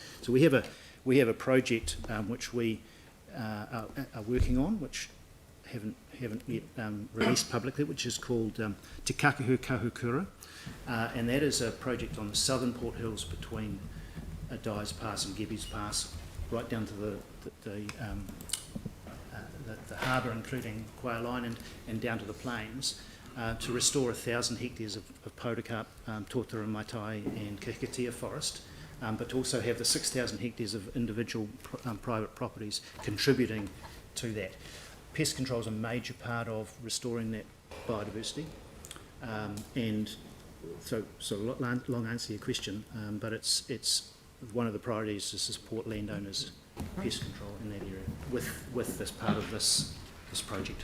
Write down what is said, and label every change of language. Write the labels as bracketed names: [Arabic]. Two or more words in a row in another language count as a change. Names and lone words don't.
[English] So we have a project which we are working on, which haven't yet released publicly, which is called Te Kakahu Kahukura, and that is a project on the southern Port Hills between Dyers Pass and Gebby's Pass, right down to the harbour, including Quail Line, and down to the plains, to restore 1,000 hectares of podocarp, tōtara, maitai and kikatea forest, but to also have the 6,000 hectares of individual private properties contributing to that. Pest control is a major part of restoring that biodiversity, and so long answer to your question, but it's one of the priorities is to support landowners' pest control in that area with this part of this project.